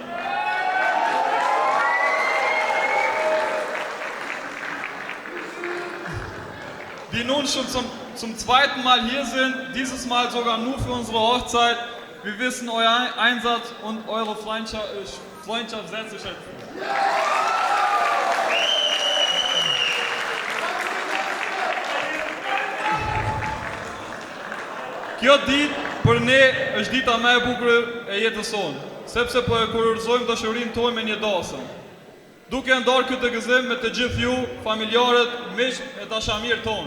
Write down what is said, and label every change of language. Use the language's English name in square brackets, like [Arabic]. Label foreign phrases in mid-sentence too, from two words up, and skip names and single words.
[German] Die nun schon zum zweiten Mal hier sind, dieses Mal sogar nur für unsere Hochzeit. Wir wissen euer Einsatz und eure Freundschaft sehr zu schätzen. [Albanian] Kjo ditë për ne është dita më e bukur e jetës sonë, sepse po e kurorëzojmë dashurinë tonë me një dasëm. Duke ndarë këtë gëzim me të gjithë ju, familjarët, miq e dashamirë tonë.